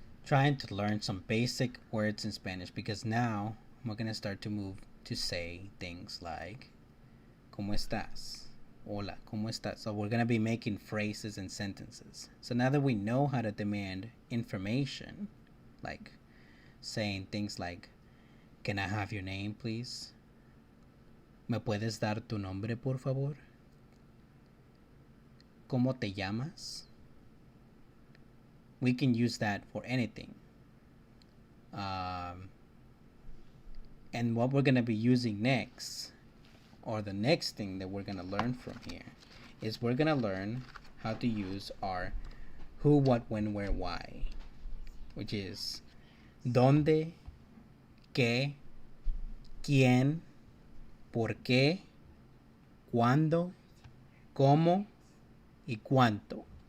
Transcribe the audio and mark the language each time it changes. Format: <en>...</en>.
<en>trying to learn some basic words in Spanish, because now we're gonna start to move to say things like</en> <es>¿Cómo estás? Hola, ¿cómo estás?</es> <en>So we're gonna be making phrases and sentences. So now that we know how to demand information, like saying things like, can I have your name, please?</en> <es>¿Me puedes dar tu nombre, por favor? ¿Cómo te llamas?</es> <en>We can use that for anything. And what we're going to be using next, or the next thing that we're going to learn from here, is we're going to learn how to use our who, what, when, where, why, which is</en> <es>dónde, qué, quién, por qué, cuándo, cómo, y cuánto.</es>